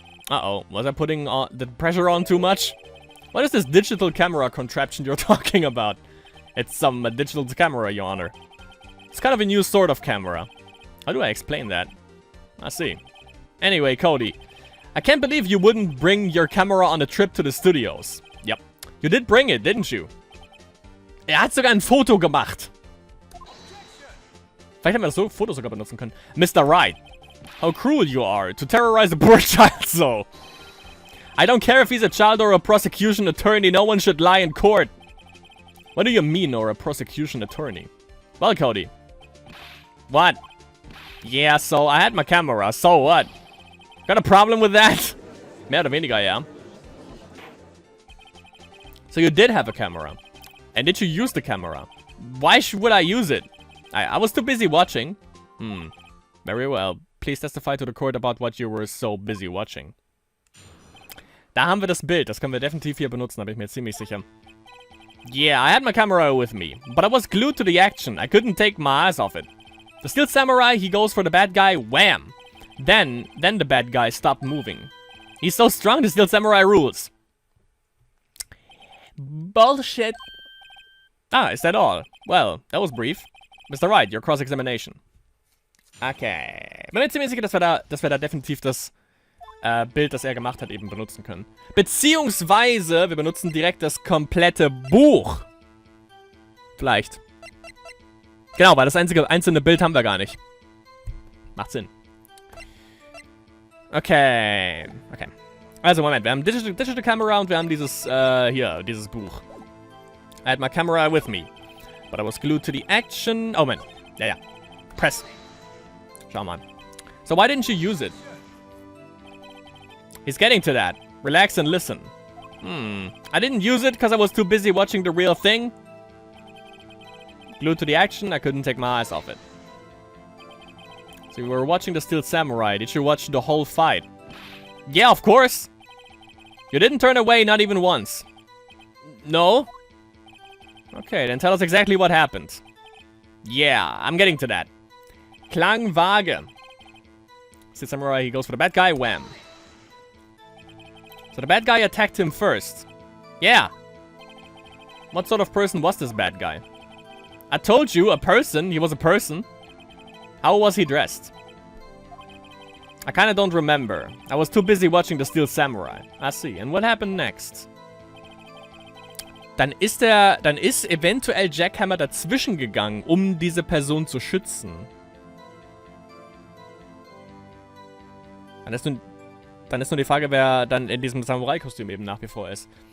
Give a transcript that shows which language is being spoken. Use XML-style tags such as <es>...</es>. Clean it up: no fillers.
<en>Uh-oh, was I putting the pressure on too much? What is this digital camera contraption you're talking about? It's some digital camera, Your Honor. It's kind of a new sort of camera. How do I explain that? I see. Anyway, Cody, I can't believe you wouldn't bring your camera on a trip to the studios. Yep. You did bring it, didn't you?</en> <de>Er hat sogar ein Foto gemacht. Vielleicht haben wir das Foto sogar benutzen können.</de> <en>Mr. Wright. How cruel you are to terrorize a poor child so. I don't care if he's a child or a prosecution attorney. No one should lie in court. What do you mean, or a prosecution attorney? Well, Cody. What? Yeah, so I had my camera. So what? Got a problem with that?</en> <de>Mehr oder weniger, ja.</de> <en>So you did have a camera. And did you use the camera? Why would I use it? I was too busy watching. Very well. Please testify to the court about what you were so busy watching.</en> <de>Da haben wir das Bild. Das können wir definitiv hier benutzen, da bin ich mir ziemlich sicher.</de> <en>Yeah, I had my camera with me, but I was glued to the action. I couldn't take my eyes off it. The Steel Samurai, he goes for the bad guy, wham! Then the bad guy stopped moving. He's so strong, the Steel Samurai rules. Bullshit. Ah, is that all? Well, that was brief. Mr. Wright, your cross-examination. Okay.</en> <de>Bin mir ziemlich sicher, dass wir da definitiv das Bild, das er gemacht hat, eben benutzen können. Beziehungsweise, wir benutzen direkt das komplette Buch. Vielleicht. Genau, weil das einzelne Bild haben wir gar nicht. Macht Sinn. Okay. Okay. Also, Moment. Wir haben Digital Camera und wir haben dieses, hier, dieses Buch.</de> <en>I had my camera with me. But I was glued to the action. Oh, Moment.</en> <de>Ja, ja.</de> <en>Press.</en> <de>Schau mal.</de> <en>So, why didn't you use it? He's getting to that. Relax and listen. I didn't use it because I was too busy watching the real thing. Glued to the action, I couldn't take my eyes off it. So you were watching the Steel Samurai. Did you watch the whole fight? Yeah, of course. You didn't turn away, not even once. No? Okay, then tell us exactly what happened. Yeah, I'm getting to that.</en> <de>Klang vage.</de> <en>Steel Samurai, he goes for the bad guy, wham. So the bad guy attacked him first. Yeah. What sort of person was this bad guy? I told you, a person. He was a person. How was he dressed? I kinda don't remember. I was too busy watching the Steel Samurai. I see. And what happened next?</en> <de>Dann ist eventuell Jackhammer dazwischen gegangen, um diese Person zu schützen. Dann ist nur die Frage, wer dann in diesem Samurai-Kostüm eben nach wie vor ist.</de>